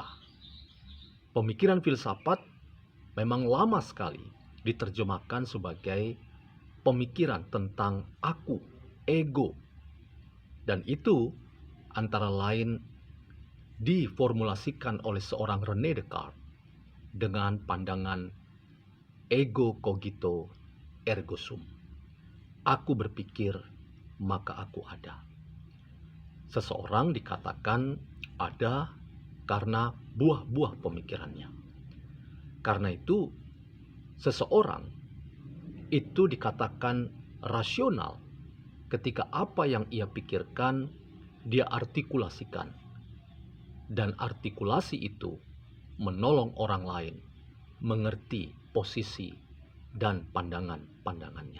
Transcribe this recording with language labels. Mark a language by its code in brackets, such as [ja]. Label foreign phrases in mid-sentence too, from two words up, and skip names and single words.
[id] Pemikiran filsafat memang lama sekali diterjemahkan sebagai pemikiran tentang aku, ego. Dan itu antara lain diformulasikan oleh seorang René Descartes dengan pandangan [la] ego cogito ergo sum. [id] Aku berpikir, maka aku ada. Seseorang dikatakan ada karena buah-buah pemikirannya. Karena itu, seseorang itu dikatakan rasional ketika apa yang ia pikirkan dia artikulasikan, dan artikulasi itu menolong orang lain mengerti posisi dan pandangan-pandangannya.